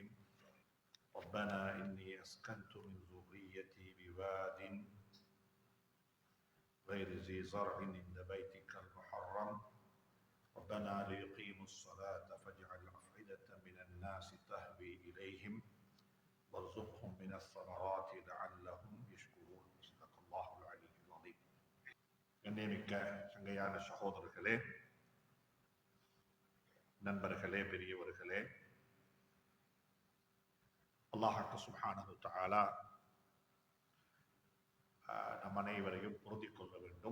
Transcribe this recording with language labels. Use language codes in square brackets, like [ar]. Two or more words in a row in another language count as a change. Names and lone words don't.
[ar] ربنا إني أسكنت من ذريتي بواد غير ذي زرع عند بيتك المحرم ربنا ليقيموا الصلاة فاجعل أفئدة من الناس تهوي إليهم وارزقهم من الثمرات لعلهم يشكرون. صدق الله العلي العظيم. [ta] கண்ணியமிக்க சங்கையான சகோதரர்களே, நண்பர்களே, பெரியவர்களே, [ar] الله سبحانه وتعالى [ta] நம் அனைவரையும் பொருந்திக் கொள்ள வேண்டும்.